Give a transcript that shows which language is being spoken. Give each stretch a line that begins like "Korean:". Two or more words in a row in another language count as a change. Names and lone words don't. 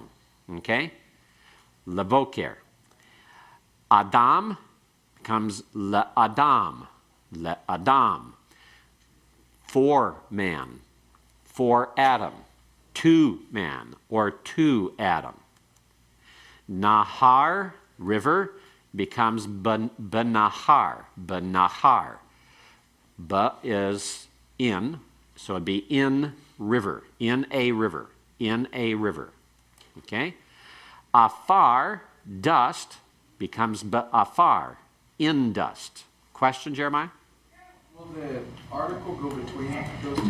English: Okay? Levocer. Adam becomes le-adam. Le-adam. For man. For Adam. To man, or to Adam. Nahar, river, becomes benahar. Benahar. Ba is in, so it'd be in river. In a river. In a river. Okay? Afar, dust, becomes afar. In dust. Question, Jeremiah? Will the article go between those two?